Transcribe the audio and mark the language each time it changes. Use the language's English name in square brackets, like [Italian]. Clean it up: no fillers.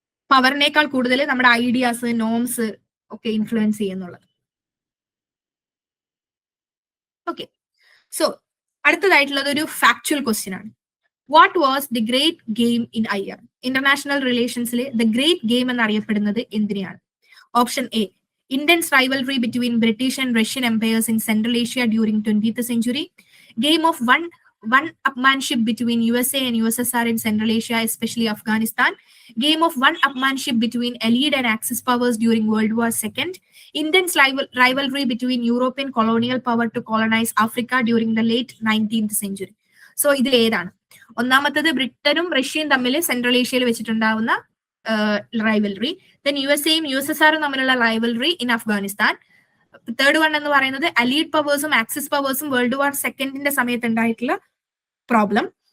[Malayalam] പവറിനേക്കാൾ കൂടുതൽ നമ്മുടെ ideas, norms ഒക്കെ ഇൻഫ്ലുവൻസ് ചെയ്യുന്നുള്ളത്. ഓക്കെ, സോ അടുത്തതായിട്ടുള്ളത് ഒരു ഫാക്ച്വൽ ക്വസ്റ്റ്യൻ ആണ്. [English] What was the great game in IR? [Malayalam] International റിലേഷൻസിൽ the great game എന്നറിയപ്പെടുന്നത് എന്തിനെയാണ്? [English] Option A intense rivalry between British and Russian empires in Central Asia during 20th century. Game of one-upmanship between USA and USSR in Central Asia, especially Afghanistan. Game of one-upmanship between Allied and Axis powers during World War II. Intense rivalry between European colonial power to colonize Africa during the late 19th century. [Malayalam] So ഇതിൽ ഏതാണ്? ഒന്നാമത്തത് ബ്രിട്ടനും റഷ്യയും തമ്മിൽ central ഏഷ്യയിൽ വെച്ചിട്ടുണ്ടാവുന്ന rivalry, then USAയും USSRും തമ്മിലുള്ള rivalry in Afghanistan. Third one എന്ന് പറയുന്നത് അലീഡ് പവേഴ്സും ആക്സിസ് പവേഴ്സും വേൾഡ് വാർ സെക്കൻഡിന്റെ സമയത്ത് ഉണ്ടായിട്ടുള്ള പ്രോബ്ലം.